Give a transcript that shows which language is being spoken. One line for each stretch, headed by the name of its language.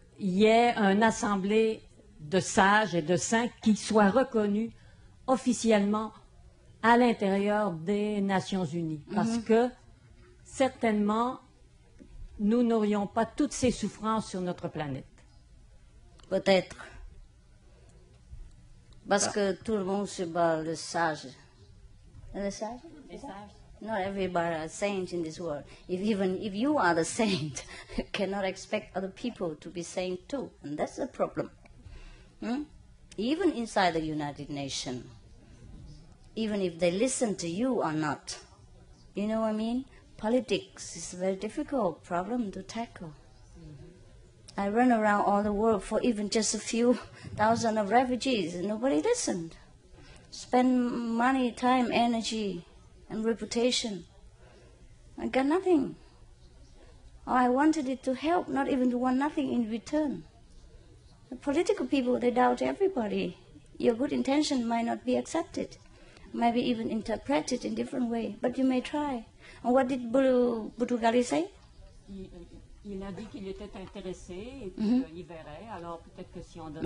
French: Qu'il y ait une assemblée de sages et de saints qui soit reconnue officiellement à l'intérieur des Nations Unies. Parce que, certainement, nous n'aurions pas toutes ces souffrances sur notre planète. Peut-être. Parce que tout le monde se bat le sage. Le sage? Les sages.
English: Not everybody are saints in this world. Even if you are the saint, you cannot expect other people to be saints too. And that's the problem. Even inside the United Nations, even if they listen to you or not. You know what I mean? Politics is a very difficult problem to tackle. I run around all the world for even just a few thousand of refugees, and nobody listened. Spend money, time, energy, and reputation. I got nothing. I wanted it to help, not even to want nothing in return. The political people, they doubt everybody. Your good intention might not be accepted, might be even interpreted in different way, but you may try. And what did Butugali say?
French: Il a dit qu'il était intéressé et qu'il verrait. Alors peut-être que si on donne.